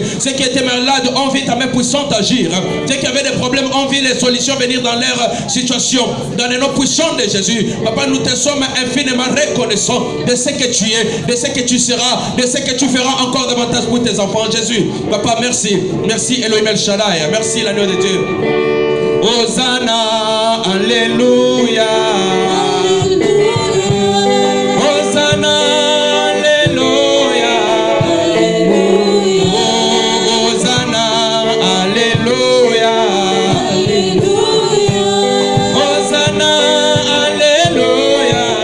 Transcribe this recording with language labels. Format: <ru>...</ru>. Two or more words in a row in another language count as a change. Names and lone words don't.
<fr>Ceux qui étaient malades ont vu ta main puissante agir. Ceux qui avaient des problèmes ont vu les solutions venir dans leur situation. Dans les noms puissants de Jésus. Papa, nous te sommes infiniment reconnaissants de ce que tu es, de ce que tu seras, de ce que tu feras encore davantage pour tes enfants. Jésus, Papa, merci. Merci, Elohim El Shaddai. Merci, l'agneau de Dieu. Hosanna, Alléluia. Hosanna, Alléluia. Hosanna, Alléluia. Hosanna, Alléluia.</fr>